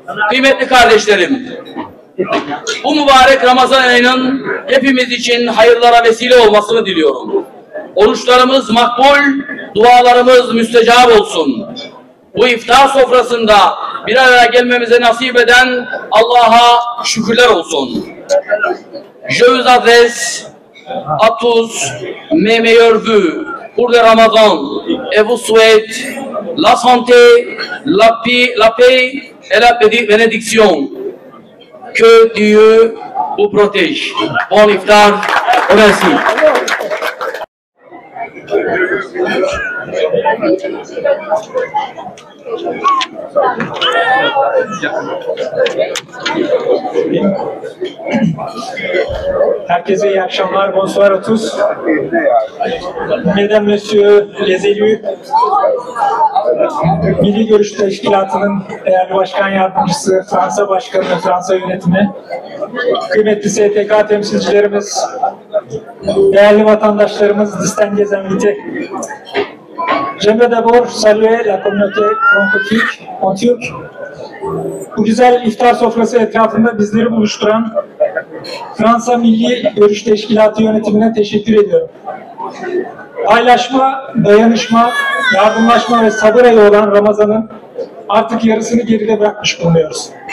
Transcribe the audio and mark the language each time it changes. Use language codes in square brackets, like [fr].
[tr] Kıymetli kardeşlerim, bu mübarek Ramazan ayının hepimiz için hayırlara vesile olmasını diliyorum. Oruçlarımız makbul, dualarımız müstecap olsun. Bu iftar sofrasında bir araya gelmemize nasip eden Allah'a şükürler olsun. [fr] Je vous adresse à tous mes meilleurs vœux pour le Ramadan et vous souhaite la santé, la paix et la bénédiction. Que Dieu vous protège. Bon iftar. Merci. [tr] Herkese iyi akşamlar, [fr] bonsoir à tous. Mesdames, Messieurs les élus, [tr] Milli Görüş Teşkilatı'nın değerli başkan yardımcısı, Fransa Başkanı ve Fransa yönetimi, kıymetli STK temsilcilerimiz, değerli vatandaşlarımız, [fr] distingués invités. J'aimerais d'abord saluer la communauté franco-turque en Türk. [tr] Bu güzel iftar sofrası etrafında bizleri buluşturan Fransa Milli Görüş Teşkilatı yönetimine teşekkür ediyorum. Paylaşma, dayanışma, yardımlaşma ve sabır ayı olan Ramazan'ın artık yarısını geride bırakmış bulunuyoruz.